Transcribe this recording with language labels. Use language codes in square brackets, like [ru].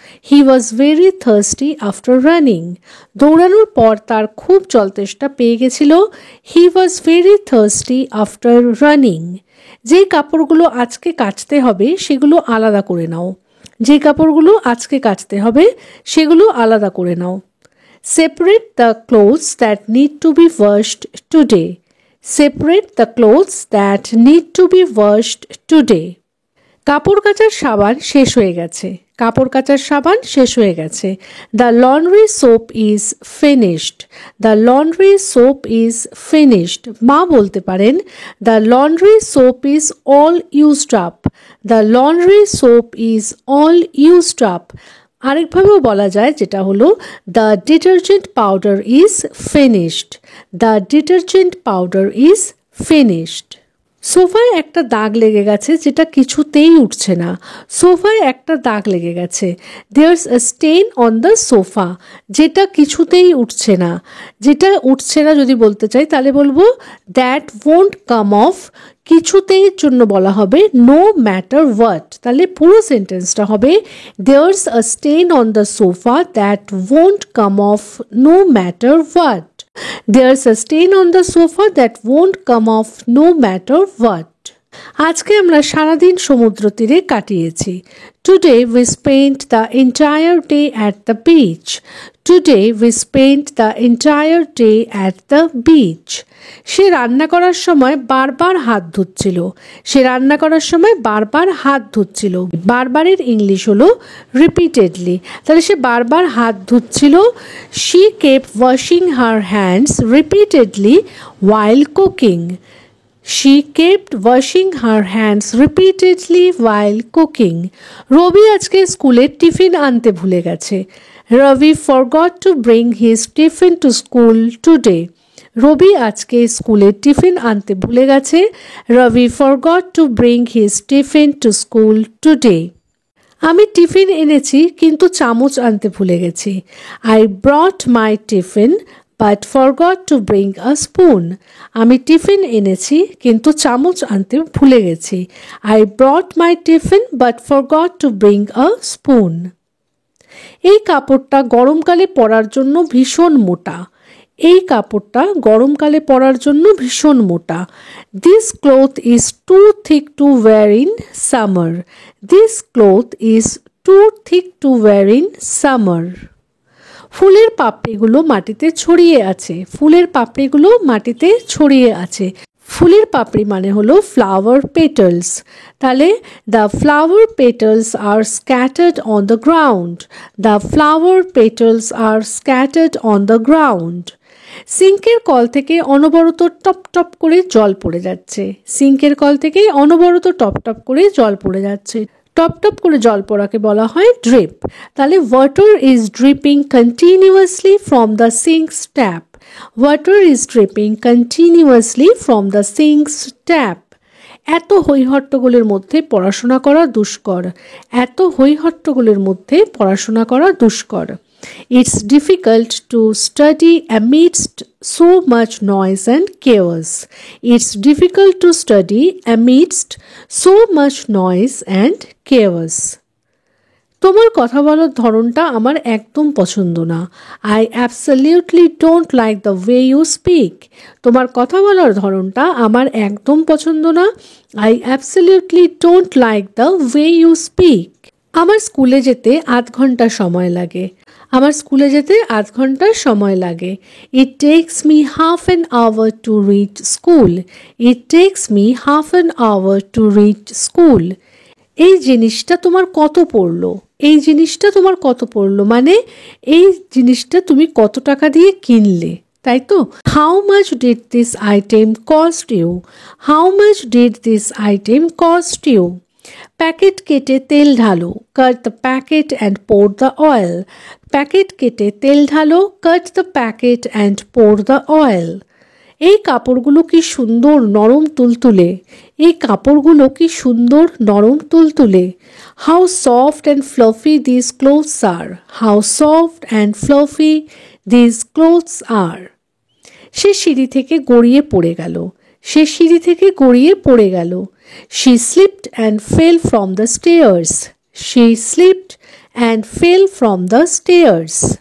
[en] he was very thirsty after running, [bn] দৌড়ানোর পর তার খুব জলতেষ্টা পেয়ে গেছিল। [en] He was very thirsty after running. [bn] যে কাপড়গুলো আজকে কাচতে হবে সেগুলো আলাদা করে নাও, যে কাপড়গুলো আজকে কাচতে হবে সেগুলো আলাদা করে নাও। [en] Separate the clothes that need to be washed today, separate the clothes that need to be washed today. [bn] কাপড় কাচার সাবান শেষ হয়ে গেছে, কাপড় কাচার সাবান শেষ হয়ে গেছে। The laundry soap is finished, the laundry soap is finished. মা বলতে পারেন [en] the laundry soap is all used up, the laundry soap is all used up. [bn] আরেকভাবেও বলা যায়, যেটা হলো [en] The detergent powder is finished, the detergent powder is finished. [bn] সোফায় একটা দাগ লেগে গেছে যেটা কিছুতেই উঠছে না, সোফায় একটা দাগ লেগে গেছে। [en] there's a stain on the sofa, [bn] যেটা কিছুতেই উঠছে না। যেটা উঠছে না যদি বলতে চাই তাহলে বলবো [en] that won't come off, [bn] কিছুতেই জন্য বলা হবে [en] No matter what. [bn] তাহলে পুরো সেন্টেন্সটা হবে [en] There's a stain on the sofa that won't come off no matter what. There's a stain on the sofa that won't come off no matter what. [bn] আজকে আমরা সারাদিন সমুদ্র তীরে কাটিয়েছি। [en] Today we spent the entire day at the beach. Today we spent the entire day at the beach. [bn] সে রান্না করার সময় বারবার হাত ধুচ্ছিল, সে রান্না করার সময় বারবার হাত ধুচ্ছিল। বারবারের ইংলিশ হলো রিপিটেডলি, তাহলে সে বারবার হাত ধুচ্ছিল। [en] She kept washing her hands repeatedly while cooking. She kept washing her hands repeatedly while cooking. [bn] রবি আজকে স্কুলে টিফিন আনতে ভুলে গেছে। [en] Ravi forgot to bring his tiffin to school today. [bn] রবি আজকে স্কুলে টিফিন আনতে ভুলে গেছে। [en] Ravi forgot to bring his tiffin to school today. [bn] আমি টিফিন এনেছি কিন্তু চামচ আনতে ভুলে গেছি। [en] I brought my tiffin but forgot to bring a spoon. [bn] আমি টিফিন এনেছি কিন্তু চামচ আনতে ভুলে গেছি। [en] I brought my tiffin but forgot to bring a spoon. [bn] এই কাপড়টা গরমকালে পরার জন্য ভীষণ মোটা, এই কাপড়টা গরমকালে পরার জন্য ভীষণ মোটা। [en] This cloth is too thick to wear in summer. This cloth is too thick to wear in summer. [bn] ফুলের পাপড়িগুলো মাটিতে ছড়িয়ে আছে, ফুলের পাপড়িগুলো মাটিতে ছড়িয়ে আছে। ফুলের পাপড়ি মানে হলো [en] Flower petals, তাহলে the flower petals are scattered on the ground, the flower petals are scattered on the ground. [bn] সিঙ্কের call থেকে অনবরত টপ টপ করে জল পড়ে যাচ্ছে, সিঙ্কের কল থেকে অনবরত টপ টপ করে জল পড়ে যাচ্ছে। টপ টপ করে জল পড়াকে বলা হয় ড্রিপ, [en] তাহলে water is dripping continuously from the sinks tap, water is dripping continuously from the sinks tap. [bn] এত হৈহট্টগোলের মধ্যে পড়াশোনা করা দুষ্কর, এত হৈহট্টগোলের মধ্যে পড়াশোনা করা দুষ্কর। [en] It's difficult to study amidst so much noise and chaos. It's difficult to study amidst so much noise and chaos. [bn] তোমার কথা বলার ধরনটা আমার একদম পছন্দ না। [en] I absolutely don't like the way you speak. [bn] তোমার কথা বলার ধরনটা আমার একদম পছন্দ না। [en] I absolutely don't like the way you speak. [bn] আমার স্কুলে যেতে আধ ঘন্টা সময় লাগে। আমার স্কুলে যেতে আধ ঘন্টা সময় লাগে। [en] It takes me half an hour to reach school. It takes me half an hour to reach school. [bn] এই জিনিসটা তোমার কত পড়লো? এই জিনিসটা তোমার কত পড়লো মানে এই জিনিসটা তুমি কত টাকা দিয়ে কিনলে, তাই তো? [en] How much did this item cost you? How much did this item cost you? [bn] Packet কেটে তেল ঢালো, [en] cut the packet and pour the oil. [bn] Packet কেটে তেল ঢালো, [en] cut the packet and pour the oil. [bn] এই কাপড়গুলো কি সুন্দর নরম তুলতুলে, এই কাপড়গুলো কি সুন্দর নরম তুলতুলে। [en] How soft and fluffy these clothes are. How soft and fluffy these clothes are. [bn] সে সিঁড়ি থেকে গড়িয়ে পড়ে গেল, সে সিঁড়ি থেকে গড়িয়ে পড়ে গেল। [en] She slipped and fell from the stairs. She slipped and fell from the stairs.